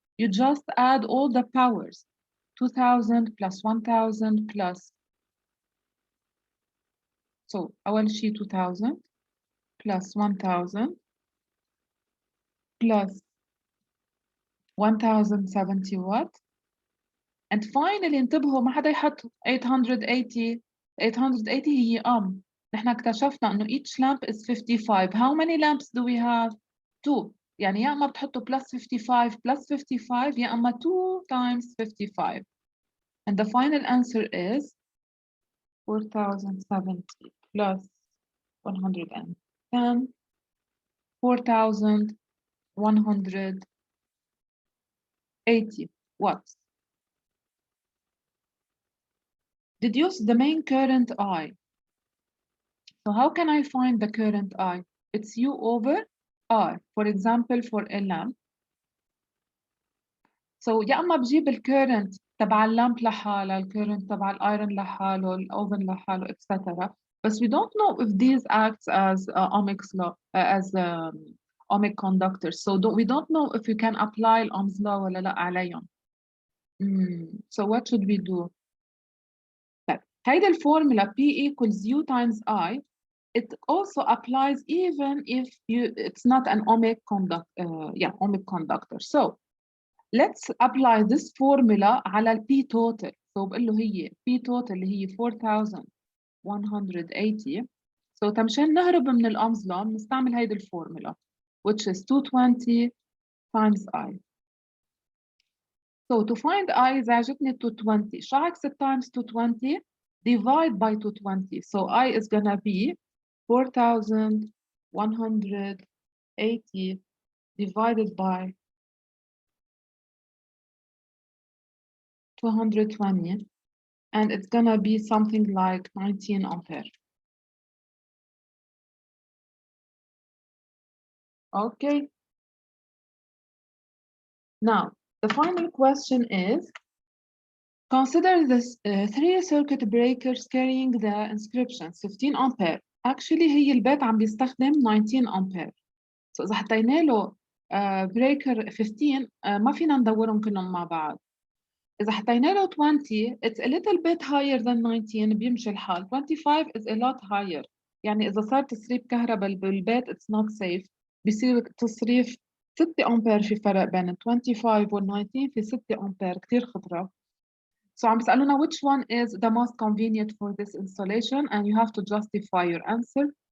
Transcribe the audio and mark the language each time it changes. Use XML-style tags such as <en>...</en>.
<en>You just add all the powers. 2000 plus 1000 plus. So</en> <ar>أول شيء</ar> <en>2000 plus 1000 plus 1070 watt. And finally</en> <ar>انتبهوا ما حدا يحط 880 هي نحن اكتشفنا انه</ar> <en>each lamp is 55. How many lamps do we have? 2.</en> <ar>يعني يا اما بتحطوا</ar> <en>plus 55 plus 55</en> <ar>يا اما</ar> <en>2 times 55. And the final answer is 4070 plus 110 4180 watts. Deduce the main current I. So how can I find the current I? it's U over R. For example, for a lamp.</en> <ar>So يا اما بجيب الكيرنت تبع اللامب لحالها، الكيرنت تبع الايرون لحاله، الاوفن لحاله etc.</ar> <en>But we don't know if these acts as Ohm's law as ohmic conductors. So we don't know if we can apply Ohm's law</en> <ar>ولا لا عليهم.</ar> <en>So what should we do?</en> <ar>طيب هيدي الفورمولا</ar> <en>P equals U times I. It also applies even if it's not an ohmic conductor. So let's apply this formula</en> <ar>على ال</ar> <en>P total.</en> <ar>So بقول له هي P total اللي هي 4180. So تمشان نهرب من الأمز law بنستعمل هيدي الفورمولا</ar> <en>which is 220 times I. So to find I</en> <ar>إذا عجبني 220 شو عكس</ar> <en>times 220 divide by 220. So I is gonna be 4180 divided by 220, and it's gonna be something like 19 ampere. Okay. Now, the final question is, consider this 3 circuit breakers carrying the inscription 15 ampere.</en> <ar>Actually هي البيت عم بيستخدم 19 ampere. So إذا حطينا له breaker 15 ما فينا ندورهم كلهم مع بعض.</ar> <en>إذا حطينا له 20 it's a little bit higher than 19</en> <ar>بيمشي الحال.</ar> <en>25 is a lot higher.</en> <ar>يعني إذا صار تسريب كهرباء بالبيت</ar> <en>it's not safe.</en> <ar>بيصير تصريف 6 أمبير. في فرق بين 25 وال 19 في 6 أمبير كتير خطرة.</ar> <en>So</en> <ar>عم بيسألونا</ar> <en>which one is the most convenient for this installation and you have to justify your answer.</en>